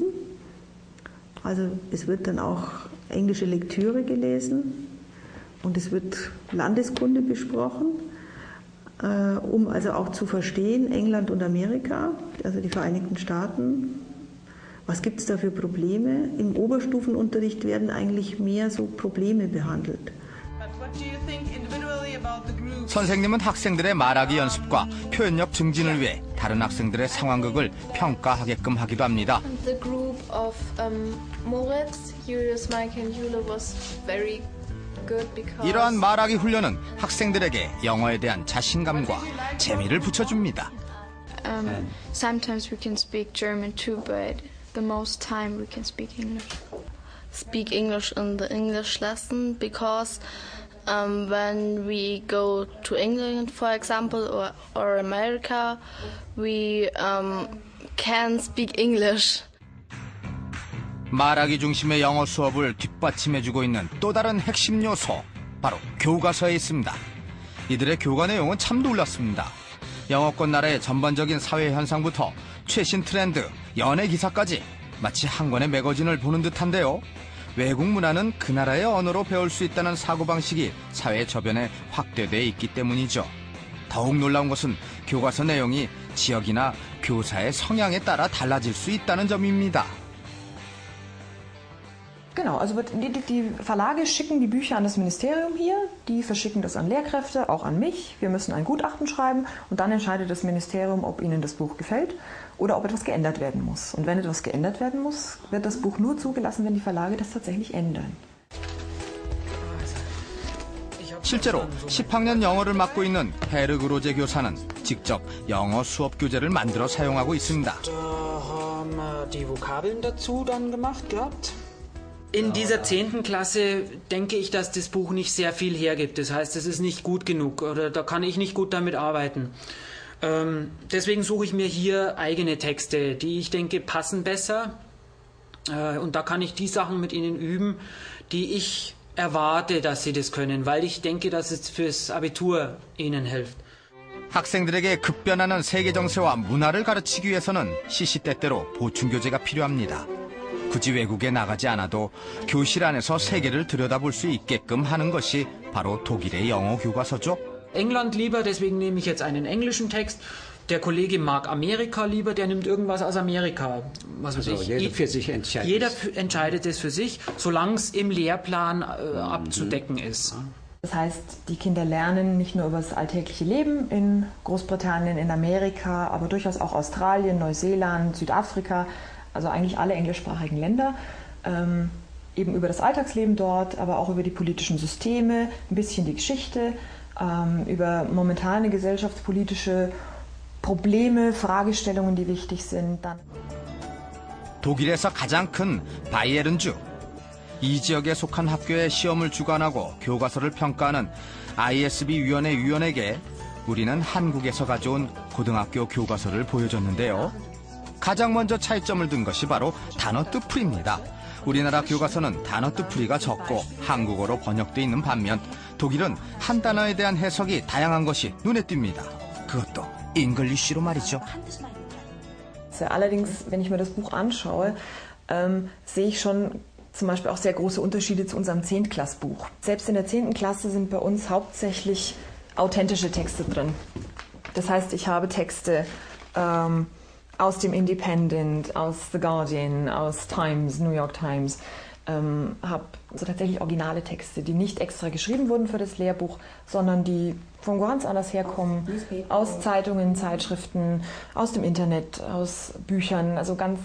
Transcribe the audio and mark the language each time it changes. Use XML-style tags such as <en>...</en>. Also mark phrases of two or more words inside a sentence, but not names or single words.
<de>Also es wird dann auch englische Lektüre gelesen und es wird Landeskunde besprochen, um also auch zu verstehen, England und Amerika, also die Vereinigten Staaten. Was gibt es da für Probleme? Im Oberstufenunterricht werden eigentlich mehr so Probleme behandelt.</de> <ko>선생님은 학생들의 말하기 연습과 표현력 증진을 위해 다른 학생들의 상황극을 평가하게끔 하기도 합니다.</ko> <en>The group of Moritz, Julius, Mike and Jule was very good because</en> <ko>이러한 말하기 훈련은 학생들에게 영어에 대한 자신감과 재미를 붙여줍니다.</ko> <en>Sometimes we can speak German too, but the most time we can speak English. Speak English in the English lesson because when we go to England, for example, or America, we can speak English.</en> <ko>말하기 중심의 영어 수업을 뒷받침해주고 있는 또 다른 핵심 요소, 바로 교과서에 있습니다. 이들의 교과 내용은 참 놀랍습니다. 영어권 나라의 전반적인 사회 현상부터 최신 트렌드, 연예 기사까지 마치 한 권의 매거진을 보는 듯한데요. 외국 문화는 그 나라의 언어로 배울 수 있다는 사고방식이 사회 저변에 확대돼 있기 때문이죠. 더욱 놀라운 것은 교과서 내용이 지역이나 교사의 성향에 따라 달라질 수 있다는 점입니다.</ko> <de>Genau, also die Verlage schicken die Bücher an das Ministerium hier, die verschicken das an Lehrkräfte, auch an mich. Wir müssen ein Gutachten schreiben und dann entscheidet das Ministerium, ob ihnen das Buch gefällt oder ob etwas geändert werden muss. Und wenn etwas geändert werden muss, wird das Buch nur zugelassen, wenn die Verlage das tatsächlich ändern. 실제로 10학년 영어를 맡고 있는 헤르 그로제 교사는 직접 영어 수업 교재를 만들어 사용하고 있습니다. Die Vokabeln dazu dann gemacht gehabt. In dieser 10. Klasse denke ich, dass das Buch nicht sehr viel hergibt. Das heißt, es ist nicht gut genug oder da kann ich nicht gut damit arbeiten. Deswegen suche ich mir hier eigene Texte, die ich denke passen besser. Und da kann ich die Sachen mit ihnen üben, die ich erwarte, dass sie das können, weil ich denke, dass es fürs Abitur ihnen hilft.</de> <ko>학생들에게 급변하는 세계 정세와 문화를 가르치기 위해서는 시시때때로 보충 교재가 필요합니다. 굳이 외국에 나가지 않아도 교실 안에서 세계를 들여다볼 수 있게끔 하는 것이 바로 독일의 영어 교과서죠.</ko> <de>England lieber, deswegen nehme ich jetzt einen englischen Text. Der Kollege mag Amerika lieber, der nimmt irgendwas aus Amerika. Was weiß ich. Jeder für sich entscheidet. Jeder entscheidet es für sich, solange es im Lehrplan abzudecken ist. Das heißt, die Kinder lernen nicht nur über das alltägliche Leben in Großbritannien, in Amerika, aber durchaus auch Australien, Neuseeland, Südafrika. also eigentlich alle englischsprachigen Länder, eben über das Alltagsleben dort, aber auch über die politischen Systeme, ein bisschen die Geschichte, über momentane gesellschaftspolitische Probleme, Fragestellungen, die wichtig sind. Dann</de> <ko>독일에서 가장 큰 바이에른주. 이 지역에 속한 학교에 시험을 주관하고 교과서를 평가하는 ISB 위원회 위원에게 우리는 한국에서 가져온 고등학교 교과서를 보여줬는데요. 가장 먼저 차이점을 둔 것이 바로 단어 뜻풀이입니다. 우리나라 교과서는 단어 뜻풀이가 적고 한국어로 번역돼 있는 반면 독일은 한 단어에 대한 해석이 다양한 것이 눈에 띕니다. 그것도 잉글리쉬로 말이죠.</ko> <de>Allerdings, wenn ich mir das Buch anschaue, sehe ich schon zum Beispiel auch sehr große Unterschiede zu unserem 10-Klass-Buch. Selbst in der 10. Klasse sind bei uns hauptsächlich authentische Texte drin. Das heißt, ich habe Texte aus dem Independent, aus The Guardian, aus Times, New York Times, habe also tatsächlich originale Texte, die nicht extra geschrieben wurden für das Lehrbuch, sondern die von ganz anders herkommen, aus Zeitungen, Zeitschriften, aus dem Internet, aus Büchern, also ganz...</de>